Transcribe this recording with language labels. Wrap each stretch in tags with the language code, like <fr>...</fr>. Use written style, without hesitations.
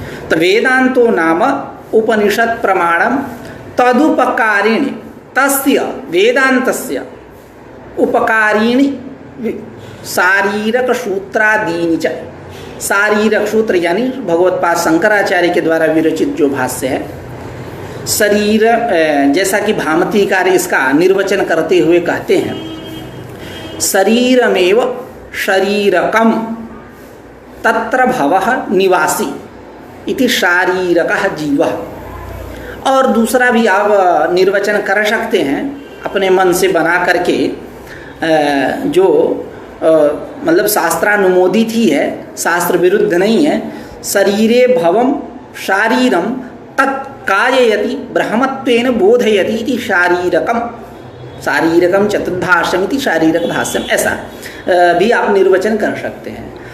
<sa>तो वेदांतो नाम उपनिषद प्रमाणम तदुपकारिणी, तस्य वेदांतस्य उपकारिणी शारीरक सूत्रादीनि च।</sa> <hi>शारीरक सूत्र यानी भगवतपाद शंकराचार्य के द्वारा विरचित जो भाष्य है, शरीर, जैसा कि भामतीकार इसका निर्वचन करते हुए कहते हैं, शरीरमेव</hi> <sa>शरीरकम तत्र भवः निवासी इति शारीरकः जीवः।</sa> <hi>और दूसरा भी आप निर्वचन कर सकते हैं अपने मन से बना करके, जो मतलब शास्त्रानुमोदित ही है, शास्त्र विरुद्ध नहीं है।</hi> <sa>शरीरे भवम शारीरम तत्काययति ब्रह्मत्वेन बोधयति इति शारीरकम, शारीरकम चतुर्भाष्यम इति शारीरक भाष्यम,</sa> <hi>ऐसा भी आप निर्वचन कर सकते हैं।</hi>